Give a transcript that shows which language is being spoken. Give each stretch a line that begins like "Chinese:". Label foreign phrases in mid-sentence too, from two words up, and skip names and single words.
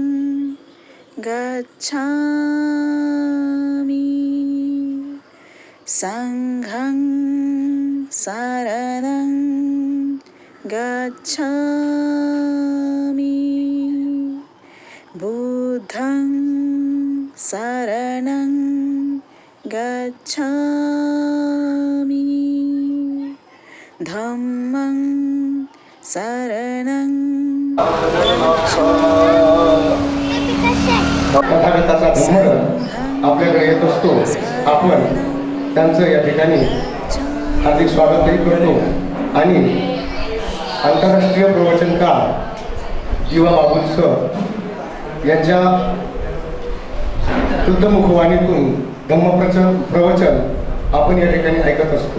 Pali: गच्छामि संघं शरणं गच्छामि बुद्धं शरणं गच्छामि धम्मं शरणं
Marathi: तथागताचा धम्म आपल्याकडे येत असतो। आपण त्यांचं या ठिकाणी हार्दिक स्वागतही करतो आणि आंतरराष्ट्रीय प्रवचनकार जीवा बाबुल सर यांच्या शुद्ध मुखवाणीतून प्रवचन आपण या ठिकाणी ऐकत असतो.